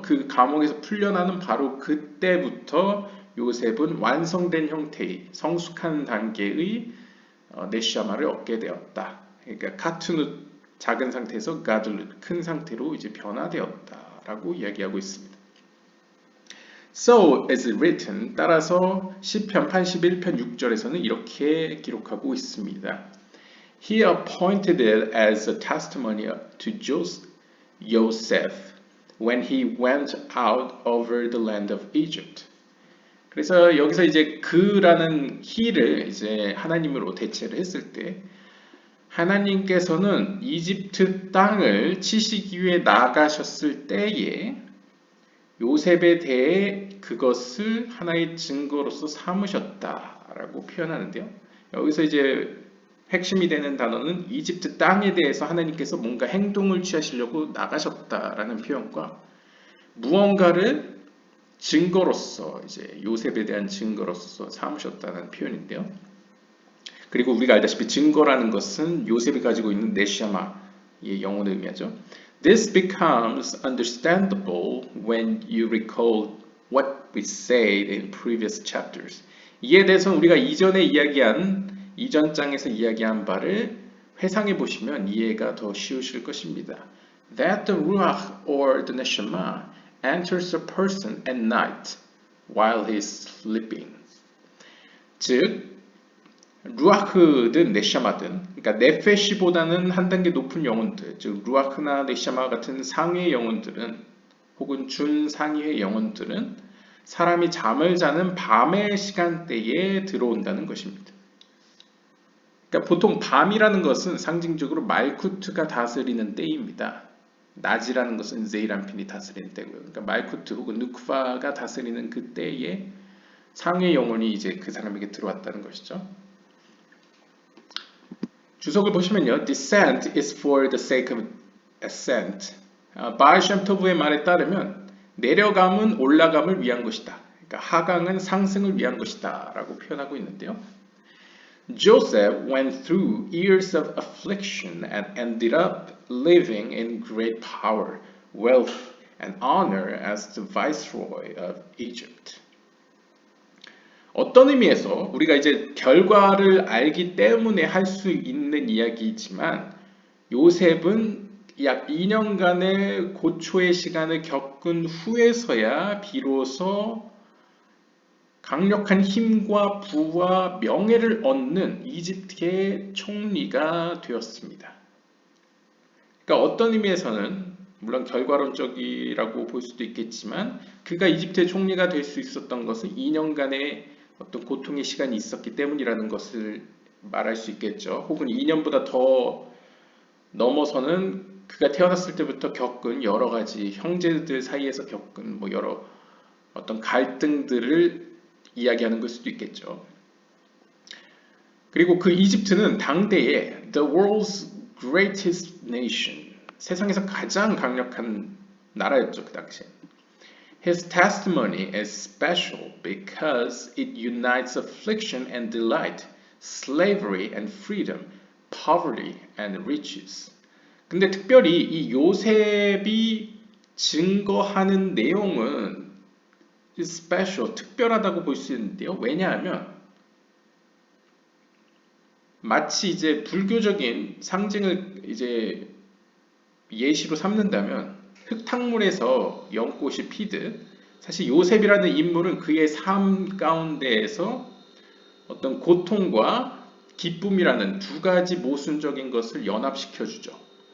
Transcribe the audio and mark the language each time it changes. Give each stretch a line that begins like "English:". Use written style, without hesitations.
Korean: 그 감옥에서 풀려나는 바로 그때부터 요셉은 완성된 형태의 성숙한 단계의 네시아마를 얻게 되었다. 그러니까 카투누 작은 상태에서 가들룻 큰 상태로 이제 변화되었다라고 이야기하고 있습니다.
English: So as written,
Korean: 따라서 시편 81편 6절에서는 이렇게 기록하고 있습니다.
English: He appointed it as a testimony to Joseph when he went out over the land of Egypt.
Korean: 그래서 여기서 이제 그라는 he를 이제 하나님으로 대체를 했을 때 하나님께서는 이집트 땅을 치시기 위해 나가셨을 때에 요셉에 대해 그것을 하나의 증거로서 삼으셨다라고 표현하는데요. 여기서 이제 핵심이 되는 단어는 이집트 땅에 대해서 하나님께서 뭔가 행동을 취하시려고 나가셨다라는 표현과 무언가를 증거로서 이제 요셉에 대한 증거로서 삼으셨다는 표현인데요. 그리고 우리가 알다시피 증거라는 것은 요셉이 가지고 있는 네샤마의 영혼을 의미하죠.
English: This becomes understandable when you recall what we said in previous chapters.
Korean: 이에 대해서는 우리가 이전에 이야기한 이전 장에서 이야기한 바를 회상해 보시면 이해가 더 쉬우실 것입니다.
English: That the ruach or the neshama enters a person at night while he is sleeping.
Korean: 즉 루아흐든 네샤마든, 그러니까 네페시보다는 한 단계 높은 영혼들, 즉 루아흐나 네샤마 같은 상위의 영혼들은 혹은 준상위의 영혼들은 사람이 잠을 자는 밤의 시간대에 들어온다는 것입니다. 그러니까 보통 밤이라는 것은 상징적으로 말쿠트가 다스리는 때입니다. 낮이라는 것은 제이란핀이 다스리는 때고요. 그러니까 말쿠트 혹은 누크바가 다스리는 그 때에 상위의 영혼이 이제 그 사람에게 들어왔다는 것이죠. 주석을 보시면요.
English: Descent is for the sake of ascent.
Korean: 바알 샴토브의 말에 따르면 내려감은 올라감을 위한 것이다. 그러니까 하강은 상승을 위한 것이다 라고 표현하고 있는데요.
English: Joseph went through years of affliction and ended up living in great power, wealth, and honor as the viceroy of Egypt.
Korean: 어떤 의미에서 우리가 이제 결과를 알기 때문에 할 수 있는 이야기이지만 요셉은 약 2년간의 고초의 시간을 겪은 후에서야 비로소 강력한 힘과 부와 명예를 얻는 이집트의 총리가 되었습니다. 그러니까 어떤 의미에서는 물론 결과론적이라고 볼 수도 있겠지만 그가 이집트의 총리가 될 수 있었던 것은 2년간의 어떤 고통의 시간이 있었기 때문이라는 것을 말할 수 있겠죠. 혹은 2년보다 더 넘어서는 그가 태어났을 때부터 겪은 여러 가지 형제들 사이에서 겪은 뭐 여러 어떤 갈등들을 이야기하는 걸 수도 있겠죠. 그리고 그 이집트는 당대의
English: the world's greatest nation,
Korean: 세상에서 가장 강력한 나라였죠, 그 당시에.
English: His testimony is special because it unites affliction and delight, slavery and freedom, poverty and riches.
Korean: 근데 특별히 이 요셉이 증거하는 내용은 special, 특별하다고 볼 수 있는데요. 왜냐하면 마치 이제 불교적인 상징을 이제 예시로 삼는다면 흙탕물에서 연꽃이 피듯 사실 요셉이라는 인물은 그의 삶 가운데에서 어떤 고통과 기쁨이라는 두 가지 모순적인 것을 연합시켜 주죠.